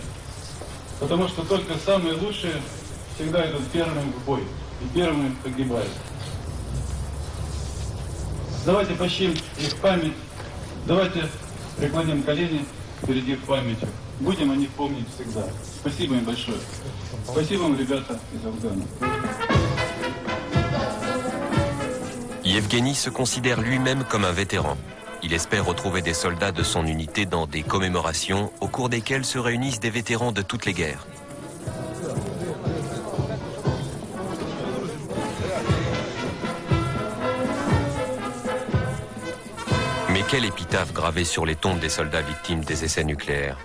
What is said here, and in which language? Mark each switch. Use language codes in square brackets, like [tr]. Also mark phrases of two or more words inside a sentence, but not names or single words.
[ru] Потому что только самые лучшие всегда идут первыми в бой и первыми погибают. Давайте почтим их память, давайте преклоним колени перед их памятью. Будем о них помнить всегда. Спасибо им большое. Спасибо вам, ребята из Афгана. [fr] Yevgeny se considère lui-même comme un vétéran. Il espère retrouver des soldats de son unité dans des commémorations au cours desquelles se réunissent des vétérans de toutes les guerres. Mais quelle épitaphe gravée sur les tombes des soldats victimes des essais nucléaires?